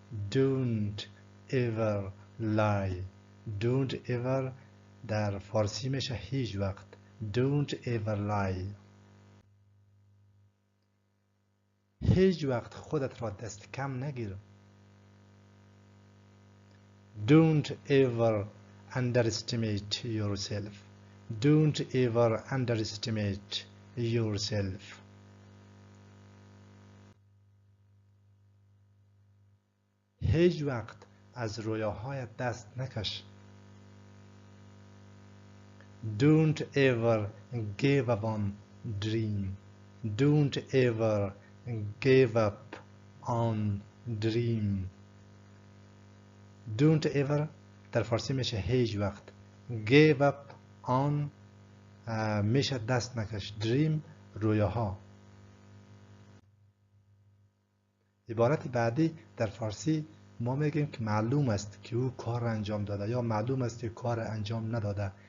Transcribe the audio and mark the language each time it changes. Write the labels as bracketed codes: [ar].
[en] don't ever lie. don't ever [fa] در فارسی میشه هیچ وقت. [en] don't ever lie. [fa] هیچ وقت خودت را دست کم نگیر. [en] don't ever underestimate yourself. don't ever underestimate yourself. [fa] هیچ وقت از رویاهایت دست نکش. [en] don't ever give up on dream. don't ever give up on dream. don't ever [fa] در فارسی میشه هیچ وقت. [en] give up on [fa] میشه دست نکش. dream رویاها. عبارت بعدی در فارسی ما میگیم که معلوم است که او کار انجام داده یا معلوم است که کار انجام نداده.